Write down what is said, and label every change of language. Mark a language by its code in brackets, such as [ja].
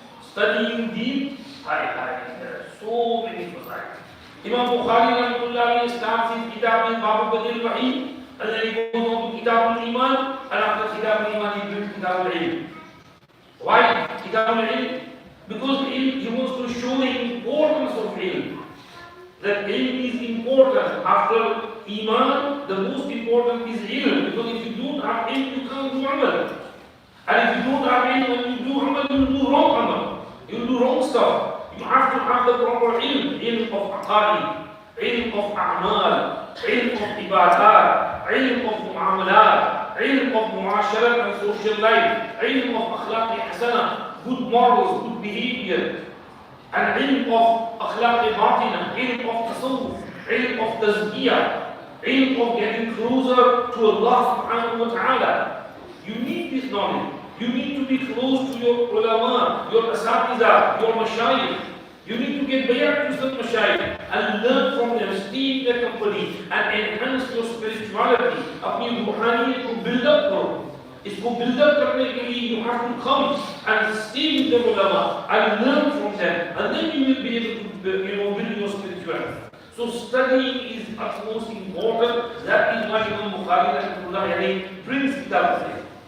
[en] studying deen there are so many फज़ाइल इमाम Bukhari रहमतुल्लाह अलैहि starts his kitab in Babu Badil Wahid and then he goes on to Kitab al-Iman and after Kitab al-Iman he builds Kitab al-Ilm why Kitab al-Ilm because he wants to show the importance of ilm that ilm is important. After Iman, the most important is ilm. Because if you don't have ilm, you can't do amal. And if you don't have ilm, when you do amal, you will do wrong amal. You will do wrong stuff. You have to have the proper ilm of aqaid, ilm of a'mal, ilm of ibadat, ilm of muamalat, ilm of muasharat and social life, ilm of akhlaq hasana, good morals, good behavior, and ilm of akhlaq batina, ilm of tasawwuf, ilm of tazkiyah, ilm of getting closer to Allah subhanahu wa ta'ala. You need this knowledge. You need to be close to your ulama, your asatiza, your mashayikh. You need to get bayat to some mashayikh and learn from them, stay in their company and enhance your spirituality. [hi] अपनी रूहानियत को [en] build up [hi] करो. इसको [en] build up [hi] करने के लिए [en] you have to come and stay with the ulama and learn from them, and then you will be able to build your spirituality. So studying is utmost important. That is why Imam Bukhari brings kitab al-ilm.